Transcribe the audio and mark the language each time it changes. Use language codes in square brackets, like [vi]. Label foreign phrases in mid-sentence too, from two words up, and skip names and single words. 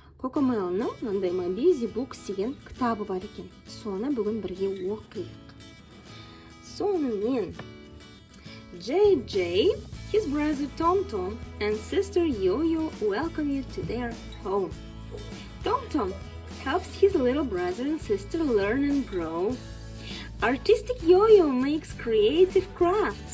[kk] Cocomelon'ның мындай [en] busy books [kk] деген кітабы бар екен. Соны бүгін бірге оқиық. Сонымен [en] JJ, his brother Tom, and sister Yo-Yo welcome you to their home. Tom helps his little brother and sister learn and grow. Artistic Yo-Yo makes creative crafts.